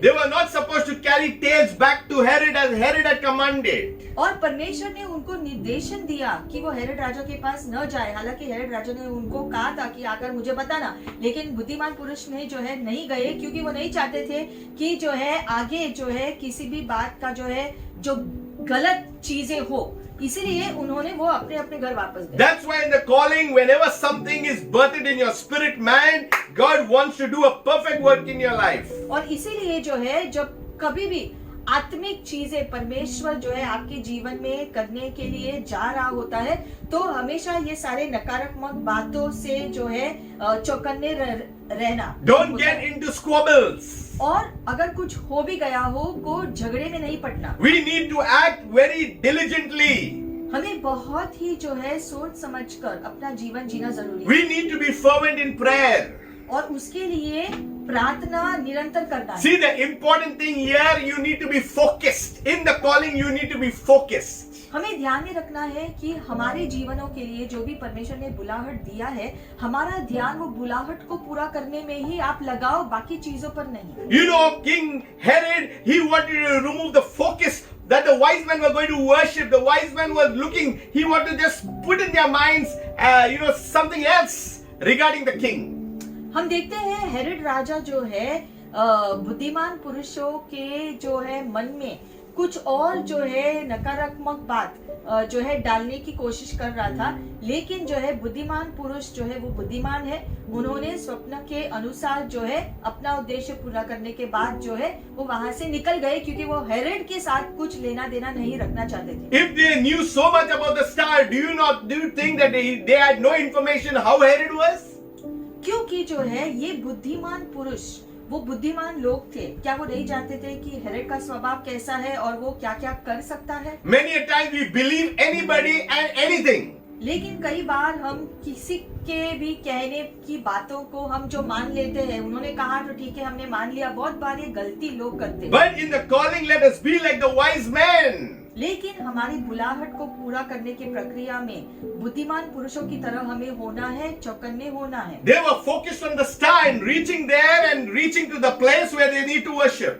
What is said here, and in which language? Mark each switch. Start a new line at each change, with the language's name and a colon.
English: They were not supposed to carry tales back to Herod as Herod had commanded.
Hindi: और परमेश्वर ने उनको निर्देशन दिया कि वो हेरोड राजा के पास न जाए। हालांकि हेरोड राजा ने उनको कहा था कि आकर मुझे बताना, लेकिन बुद्धिमान पुरुष ने जो है नहीं गए, क्योंकि वो नहीं चाहते थे कि जो है आगे जो है किसी भी बात का जो है जो गलत चीजें हो, इसीलिए उन्होंने वो अपने अपने घर वापस गए।
English: That's why in the calling, whenever something is birthed in your spirit man, God wants to do a perfect work in your life.
Hindi: और इसीलिए जो है जब कभी भी आत्मिक चीजें परमेश्वर जो है आपके जीवन में करने के लिए जा रहा होता है, तो हमेशा ये सारे नकारात्मक बातों से जो है चौकन्ने रहना।
English: Don't get into squabbles.
Hindi: और अगर कुछ हो भी गया हो को झगड़े में नहीं पड़ना।
English: We need to act very diligently.
Hindi: हमें बहुत ही जो है सोच समझकर अपना जीवन जीना जरूरी है।
English: We need to be fervent in prayer.
Hindi: और उसके लिए प्रार्थना निरंतर करना है।
English: See, the important thing here, you need to be focused. In the calling, you need to be focused.
Hindi: हमें ध्यान में रखना है कि हमारे जीवनों के लिए जो भी परमेश्वर ने बुलाहट दिया है, हमारा ध्यान वो बुलाहट को पूरा करने में ही आप लगाओ, बाकी चीजों पर नहीं।
English: You know, King Herod, he wanted to remove the focus that the wise men were going to worship. The wise men were looking, he wanted to just put in their minds, something else regarding the king.
Hindi: हम देखते हैं Herod राजा जो है बुद्धिमान पुरुषों के जो है मन में कुछ और जो है नकारात्मक बात जो है डालने की कोशिश कर रहा था, लेकिन जो है बुद्धिमान पुरुष जो है वो बुद्धिमान है, उन्होंने स्वप्न के अनुसार जो है अपना उद्देश्य पूरा करने के बाद जो है वो वहां से निकल गए, क्योंकि वो हेरोड के साथ कुछ लेना देना नहीं रखना चाहते थे।
English: If they knew so much about the star, do you think that they had no information how Herod was?
Hindi: क्योंकि जो है ये बुद्धिमान पुरुष, वो बुद्धिमान लोग थे, क्या वो नहीं जानते थे कि हेरोड का स्वभाव कैसा है और वो क्या क्या कर सकता है?
English: Many a times we believe anybody and anything.
Hindi: लेकिन कई बार हम किसी के भी कहने की बातों को हम जो मान लेते हैं, उन्होंने कहा तो ठीक है हमने मान लिया, बहुत बार ये गलती लोग करते हैं।
English: But in the calling, let us be like the wise men.
Hindi: लेकिन हमारी बुलाहट को पूरा करने की प्रक्रिया में बुद्धिमान पुरुषों की तरह हमें होना है, चौकन्ने होना है।
English: They were focused on the star and reaching there and reaching to the place where they need to worship.